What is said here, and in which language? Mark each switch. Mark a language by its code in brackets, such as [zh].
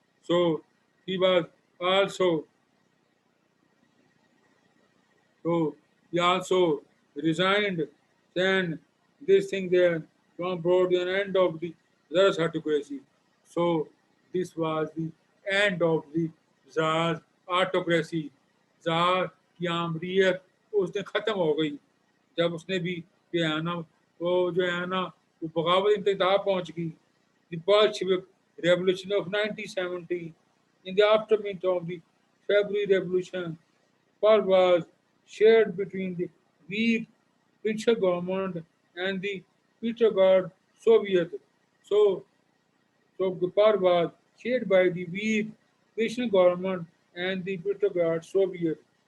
[en] So he was also so he also resigned. Then this thing there from brought an end of the Tsar's autocracy. So this was the end of the Tsar's autocracy. [hi] Tsar की आमरीत उस दिन खत्म हो गई जब उसने भी जो है ना वो जो है ना वो बगावत इंतहा पहुंच गई. [en] The Bolshevik Revolution of 1917, in the aftermath of the February Revolution, power was shared between the weak provincial government and the Petrograd Soviet. So, so the power was shared by the weak provincial government and the Petrograd Soviet.